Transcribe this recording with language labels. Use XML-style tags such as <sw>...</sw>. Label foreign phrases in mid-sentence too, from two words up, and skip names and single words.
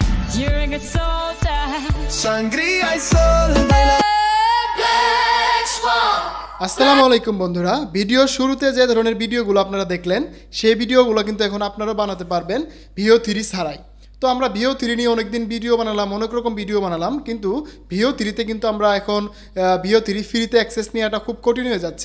<en>You're a good soldier.</en> <es>Sangría y sol de la Black Swan.</es> <ar>السلام عليكم</ar> <bn>বন্ধুরা, ভিডিও শুরুতে যে ধরনের ভিডিওগুলো আপনারা দেখলেন সেই ভিডিওগুলো কিন্তু এখন আপনারাও বানাতে পারবেন VO3 ছাড়াই। তো আমরা VO3 নিয়ে অনেকদিন ভিডিও বানালাম, অনেক রকম ভিডিও বানালাম, কিন্তু VO3-তে কিন্তু আমরা এখন VO3 ফ্রিতে অ্যাক্সেস নেওয়াটা খুব কঠিন হয়ে যাচ্ছে।</bn>